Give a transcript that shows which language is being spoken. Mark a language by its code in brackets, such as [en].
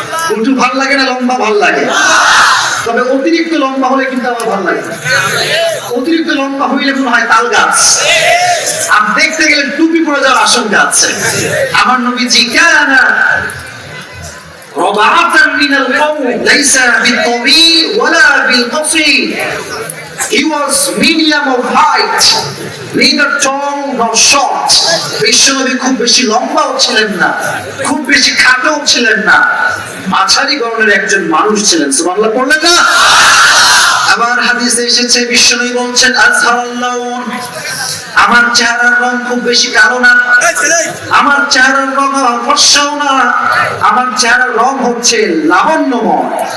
[bn] গুটু ভালো লাগে না লম্বা ভালো লাগে? তবে অতিরিক্ত লম্বা হলে কিন্তু আমার ভালো লাগে। অতিরিক্ত লম্বা হইলে মনে হয় তাল গাছ, আর দেখতে গেলে টুপি পরে যাওয়ার আশঙ্কা আছে। আমার নবীজি [ar] কানা রাবাতান মিনাল কওম লাইসা বিত-তাওয়ীল ওয়ালা বিল-কসীর। [en] He was medium of height, neither tall nor short. [bn] বিশ্বনবী খুব বেশি লম্বাও ছিলেন না, খুব বেশি খাটোও ছিলেন না, মাঝারি গড়নের একজন মানুষ ছিলেন। সুবহানাল্লাহ পড়লেন না? আবার হাদিসে এসেছে, বিশ্বনবী বলছেন, আযহারাল্লাহু, আমার চেহারার রং খুব বেশি কালো না, আমার চেহারার রং ফর্সাও না, আমার চেহারার রং হচ্ছে লাবণ্যময়।